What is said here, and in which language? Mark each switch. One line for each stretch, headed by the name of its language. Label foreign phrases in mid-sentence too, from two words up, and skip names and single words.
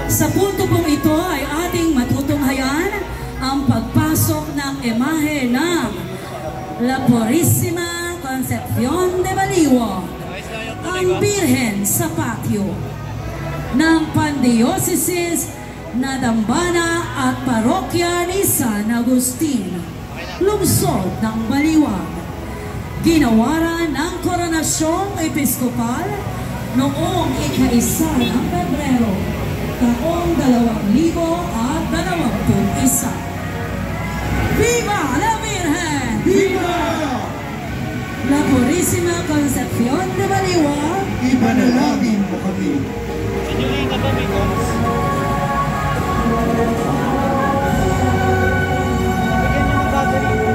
Filipino: Sa punto pong ito ay ating matutunghayan ang pagpasok ng imahe ng La Purísima Concepción de Baliwa, ang Birhen sa patio ng Pandiocesis na Dambana at Parokya ni San Agustin, lungsod ng Baliwag. Ginawaran ng Koronasyong Episkopal noong ika-1 ng Pebrero, taong 2021.
Spanish: Viva la Virgen! Viva!
Filipino: La Purísima Concepción de Baliwa, Ipanalangin mo kami. Sinulika ba, Mikos? Bigyan niyo ng battery.